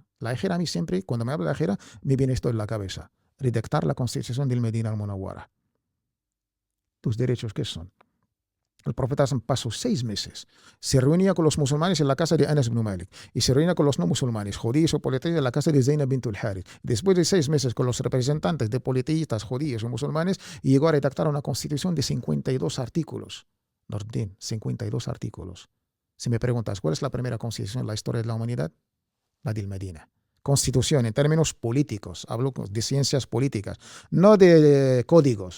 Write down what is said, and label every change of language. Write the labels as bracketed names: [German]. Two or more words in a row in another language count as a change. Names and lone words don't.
[Spanish] La hijra a mí siempre, cuando me habla de la hijra, me viene esto en la cabeza. Redactar la constitución del Medina al-Munawwara. ¿Tus derechos qué son? El profeta pasó 6 meses. Se reunía con los musulmanes en la casa de Anas ibn Malik y se reunía con los no musulmanes, judíos o politeístas en la casa de Zainab bint al-Harith. Después de 6 meses con los representantes de politeístas, judíos o musulmanes, y llegó a redactar una constitución de 52 artículos. Nordin, 52 artículos. Si me preguntas, ¿cuál es la primera constitución en la historia de la humanidad? La del Medina. Constitución en términos políticos, hablo de ciencias políticas, no de códigos.